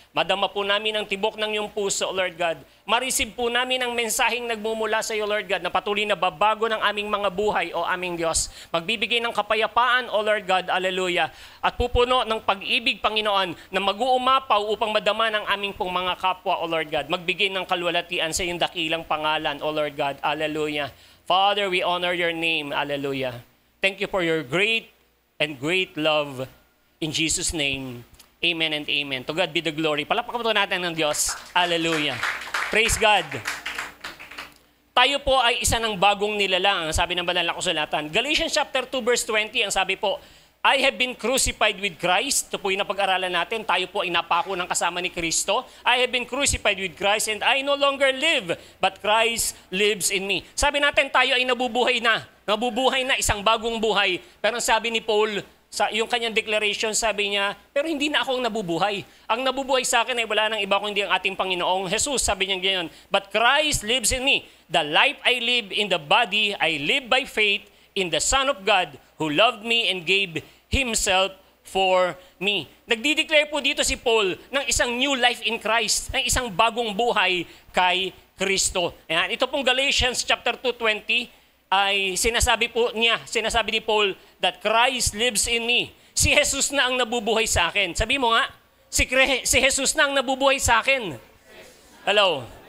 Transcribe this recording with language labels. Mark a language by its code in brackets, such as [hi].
[tl] Madama po namin ang tibok ng iyong puso, O Lord God. Ma-receive po namin ang mensaheng nagmumula sa iyo, Lord God, na patuloy na babago ng aming mga buhay, O aming Diyos. Magbibigay ng kapayapaan, O Lord God. Alleluia. At pupuno ng pag-ibig, Panginoon, na mag-uumapaw upang madama ng aming pong mga kapwa, O Lord God. Magbigay ng kalwalatian sa iyong dakilang pangalan, O Lord God. [en] Alleluia. Father, we honor your name. Alleluia. Thank you for your great and great love. In Jesus' name, amen and amen. To God be the glory. [tl] Palakpakan po natin ng Diyos. Alleluia. [en] Praise God. [tl] Tayo po ay isa ng bagong nilalang, sabi ng banal na kasulatan. Galatians chapter 2 verse 20, ang sabi po, [en] I have been crucified with Christ. [tl] Ito po yung napag-aralan natin. Tayo po ay napako ng kasama ni Kristo. [en] I have been crucified with Christ and I no longer live, but Christ lives in me. [tl] Sabi natin tayo ay nabubuhay na. Nabubuhay na, isang bagong buhay. Pero sabi ni Paul, sa yung kanyang declaration, sabi niya, pero hindi na ako ang nabubuhay. Ang nabubuhay sa akin ay wala nang iba kundi ang ating Panginoong Jesus. Sabi niya ganyan, [en] but Christ lives in me. The life I live in the body, I live by faith in the Son of God who loved me and gave Himself for me. [tl] Nagdi-declare po dito si Paul ng isang [en] new life in Christ, [tl] ng isang bagong buhay kay Kristo. Ayan, ito pong Galatians chapter 2:20 ay sinasabi ni Paul [en] that Christ lives in me. [tl] Si Jesus na ang nabubuhay sa akin. Sabi mo nga, si Jesus na ang nabubuhay sa akin. Hello.